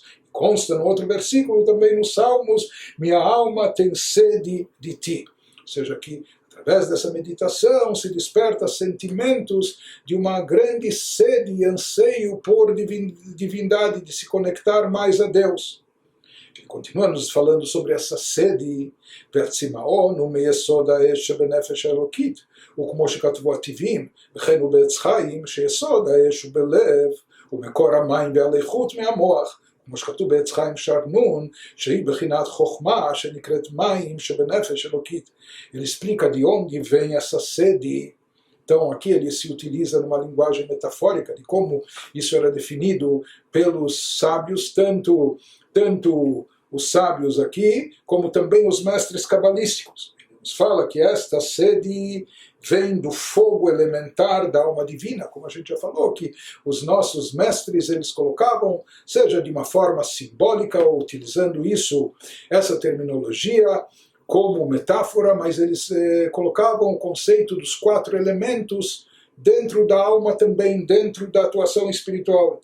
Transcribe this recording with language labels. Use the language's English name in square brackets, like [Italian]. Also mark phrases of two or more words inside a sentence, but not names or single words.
[Portuguese] Consta no outro versículo também nos Salmos, minha alma tem sede de ti. Ou seja, que através dessa meditação se desperta sentimentos de uma grande sede e anseio por divindade, de se conectar mais a Deus. Ele continua nos falando sobre essa sede, [Hebrew] והצמאון הוא מיסוד האש שבנפש האלוקית, וכמו שכתבו הטבעים, וכן הוא בעץ חיים, שיסוד האש הוא בלב, ומקור המים והאיכות מהמוח, כמו שכתוב בעץ חיים שרנון, שהיא בחינת חוכמה, שנקראת מים שבנפש אלוקית. [Portuguese] Ele explica de onde vem essa sede. Então aqui ele se utiliza numa linguagem metafórica de como isso era definido pelos sábios, tanto os sábios aqui, como também os mestres cabalísticos. Ele nos fala que esta sede vem do fogo elementar da alma divina, como a gente já falou, que os nossos mestres eles colocavam, seja de uma forma simbólica ou utilizando essa terminologia como metáfora, mas eles colocavam o conceito dos 4 elementos dentro da alma também, dentro da atuação espiritual.